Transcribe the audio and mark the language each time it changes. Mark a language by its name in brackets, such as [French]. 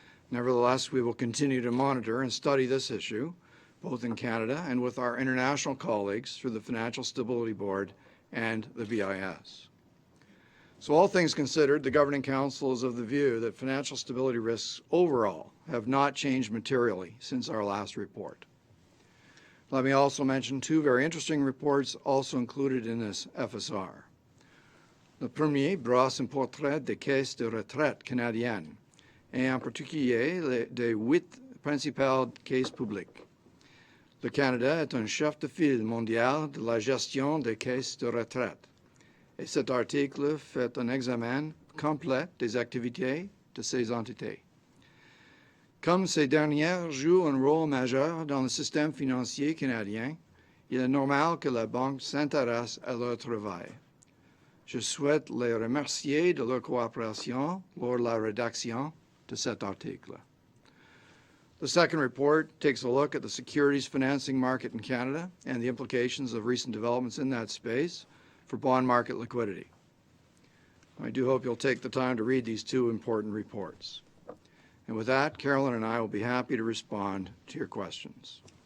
[English] Nevertheless, we will continue to monitor and study this issue, both in Canada and with our international colleagues through the Financial Stability Board and the BIS. So all things considered, the Governing Council is of the view that financial stability risks overall have not changed materially since our last report. Let me also mention two very interesting reports also included in this FSR. [French] Le premier brosse un portrait des caisses de retraite canadiennes, et en particulier des 8 principales caisses publiques. Le Canada est un chef de file mondial de la gestion des caisses de retraite. Et cet article fait un examen complet des activités de ces entités. Comme ces dernières jouent un rôle majeur dans le système financier canadien, il est normal que la Banque s'intéresse à leur travail. Je souhaite les remercier de leur coopération lors de la rédaction de cet article. [English] The second report takes a look at the securities financing market in Canada and the implications of recent developments in that space for bond market liquidity. I do hope you'll take the time to read these two important reports. And with that, Carolyn and I will be happy to respond to your questions.